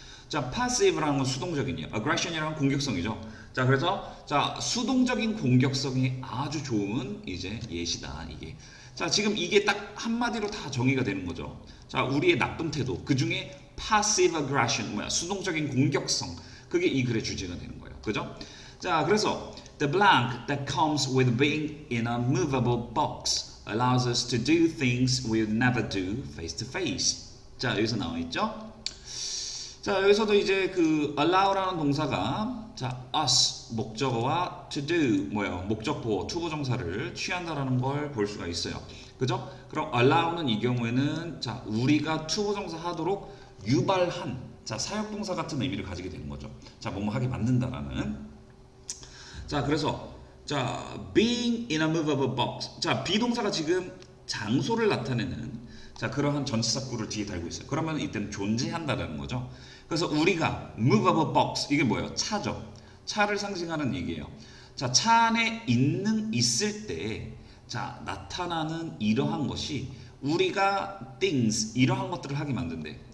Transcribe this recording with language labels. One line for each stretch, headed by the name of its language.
Korean: 자, passive라는 건 수동적인이에요. aggression이라는 건 공격성이죠. 자, 그래서 수동적인 공격성이 아주 좋은 이제 예시다, 이게. 자, 지금 이게 딱 한마디로 다 정의가 되는 거죠. 자, 우리의 나쁜 태도, 그 중에 passive aggression, 수동적인 공격성, 그게 이 글의 주제가 되는 거예요. 그죠?
English: 자, 그래서 the blank that comes with being in a movable box allows us to do things we'll never do face to face.
Korean: 자, 여기서 나와 있죠? 자, 여기서도 이제 allow라는 동사가 us 목적어와 to do 목적보 투부정사를 취한다라는 걸 볼 수가 있어요. 그죠? 그럼 allow는 이 경우에는 우리가 투부정사 하도록 유발한 사역동사 같은 의미를 가지게 되는 거죠. 뭐뭐 하게 만든다라는. 자, 그래서
English: being in a movable box.
Korean: 비동사가 지금 장소를 나타내는 그러한 전치사구를 뒤에 달고 있어요. 그러면 이때는 존재한다라는 거죠. 그래서 우리가 movable box, 이게 뭐예요? 차죠. 차를 상징하는 얘기예요. 차 안에 있을 때 나타나는 이러한 것이 우리가 things, 이러한 것들을 하게 만든대.